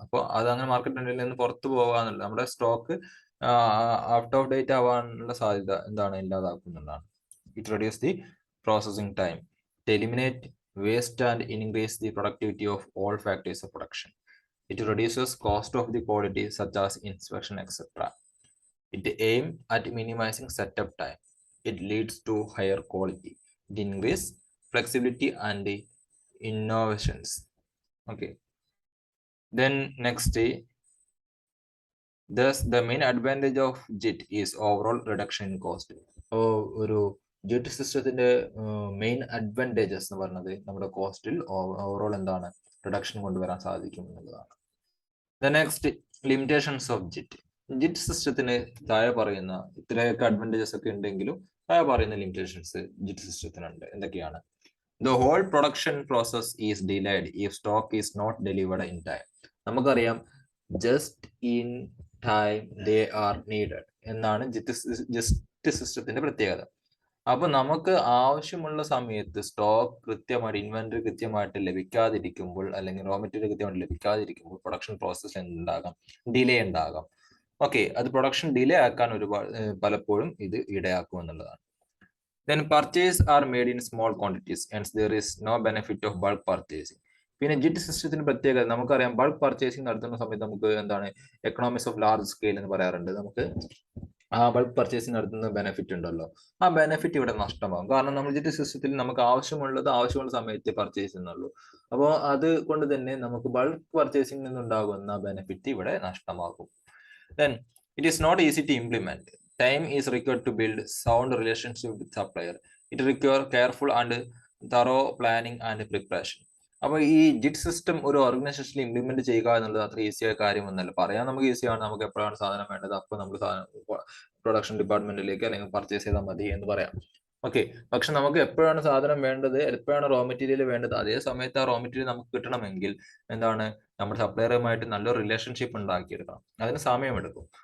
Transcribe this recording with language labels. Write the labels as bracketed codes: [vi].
[ml] അപ്പോൾ അത് അങ്ങനെ മാർക്കറ്റ് ട്രെൻഡിൽ നിന്ന് പുറത്തു പോകാന്നുള്ളത് നമ്മുടെ സ്റ്റോക്ക് ഔട്ട് ഓഫ് ഡേറ്റ് ആവാനുള്ള സാധ്യത എന്താണ് ഇല്ലാതാക്കുന്നതാണ്. [en] It reduce the processing time. It eliminate waste and increase the productivity of all factors of production. It reduces cost of the quality such as inspection, etc. It aims at minimizing setup time. It leads to higher quality. It increases flexibility and innovations. Okay. Then next, thus the main advantage of JIT is overall reduction in cost. [ml] ഒരു JIT സിസ്റ്റത്തിന്റെ main advantages എന്ന് പറയുന്നത് നമ്മുടെ കോസ്റ്റിൽ overall എന്താണ് reduction കൊണ്ടുവരാൻ സാധിക്കും എന്നുള്ളതാണ്. [en] The next, limitations of JIT. [ml] JIT സിസ്റ്റത്തിന് താഴെ പറയുന്ന ഇത്രയൊക്കെ അഡ്വാൻറ്റേജസ് ഒക്കെ ഉണ്ടെങ്കിലും താഴെ പറയുന്ന ലിമിറ്റേഷൻസ് JIT സിസ്റ്റത്തിനുണ്ട്. എന്തൊക്കെയാണ്? [en] The whole production process is delayed if stock is not delivered in time. [ml] നമുക്കറിയാം [en] just in time they are needed [ml] എന്നാണ് JIT സിസ്റ്റത്തിന്റെ പ്രത്യേകത. അപ്പൊ നമുക്ക് ആവശ്യമുള്ള സമയത്ത് സ്റ്റോക്ക് കൃത്യമായിട്ട് ഇൻവെന്ററി കൃത്യമായിട്ട് ലഭിക്കാതിരിക്കുമ്പോൾ അല്ലെങ്കിൽ റോ മെറ്റീരിയൽ കൃത്യമായിട്ട് ലഭിക്കാതിരിക്കുമ്പോൾ പ്രൊഡക്ഷൻ പ്രോസസ് ഉണ്ടാകാം, ഡിലേ ഉണ്ടാകാം. ഓക്കെ, അത് പ്രൊഡക്ഷൻ ഡിലേ ആക്കാൻ പലപ്പോഴും ഇത് ഇടയാക്കും എന്നുള്ളതാണ്. [en] Then purchase are made in small quantities, hence there is no benefit of bulk purchasing. [ml] പിന്നെ JIT സിസ്റ്റത്തിന് പ്രത്യേകത നമുക്കറിയാം, ബൾക്ക് പർച്ചേസിംഗ് നടത്തുന്ന സമയത്ത് നമുക്ക് എന്താണ് എക്കണോമിക്സ് ഓഫ് ലാർജ് സ്കെയിൽ എന്ന് പറയാറുണ്ട്. നമുക്ക് ആ ബൾക്ക് പർച്ചേസിംഗ് നടത്തുന്ന ബെനിഫിറ്റ് ഉണ്ടല്ലോ, ആ ബെനിഫിറ്റ് ഇവിടെ നഷ്ടമാകും. കാരണം നമ്മൾ JIT സിസ്റ്റത്തിൽ നമുക്ക് ആവശ്യമുള്ള സമയത്ത് പർച്ചേസ് ചെയ്യുന്നുള്ളൂ. അപ്പോൾ അത് കൊണ്ട് തന്നെ നമുക്ക് ബൾക്ക് പർച്ചേസിംഗ് നിന്നുണ്ടാകുന്ന ബെനിഫിറ്റ് ഇവിടെ നഷ്ടമാകും. [en] Then it is not easy to implement. Time is required to build sound relationship with supplier. It requires careful and thorough planning and preparation. [ml] അപ്പോൾ ഈ JIT സിസ്റ്റം ഒരു ഓർഗനൈസേഷനിൽ ഇംപ്ലിമെന്റ് ചെയ്യുക എന്നുള്ളത് അത്ര ഈസിയായ കാര്യമൊന്നുമല്ല. പറയാൻ നമുക്ക് ഈസിയാണ്, നമുക്ക് എപ്പോഴാണ് സാധനം വേണ്ടത് അപ്പോൾ നമ്മൾ പ്രൊഡക്ഷൻ ഡിപ്പാർട്ട്മെന്റിലേക്ക് അല്ലെങ്കിൽ പർച്ചേസ് ചെയ്താൽ മതി എന്ന് പറയാം. ഓക്കെ, പക്ഷെ നമുക്ക് എപ്പോഴാണ് സാധനം വേണ്ടത്, എപ്പോഴാണ് റോ മെറ്റീരിയൽ വേണ്ടത്, അതേ സമയത്ത് ആ റോ മെറ്റീരിയൽ നമുക്ക് കിട്ടണമെങ്കിൽ എന്താണ് നമ്മുടെ സപ്ലയറുമായിട്ട് നല്ലൊരു റിലേഷൻഷിപ്പ് ഉണ്ടാക്കിയെടുക്കണം. അതിന് സമയമെടുക്കും.